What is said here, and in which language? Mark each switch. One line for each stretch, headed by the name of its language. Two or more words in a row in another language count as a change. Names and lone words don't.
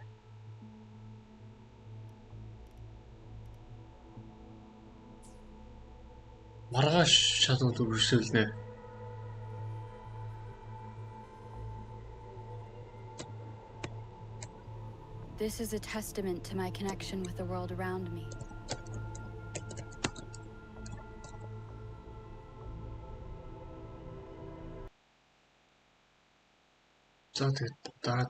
Mongolian: Маргааш шалгууд үргэлжлүүлнэ.
English: This is a testament to my connection with the world around me.
Mongolian: За тэгээд дараа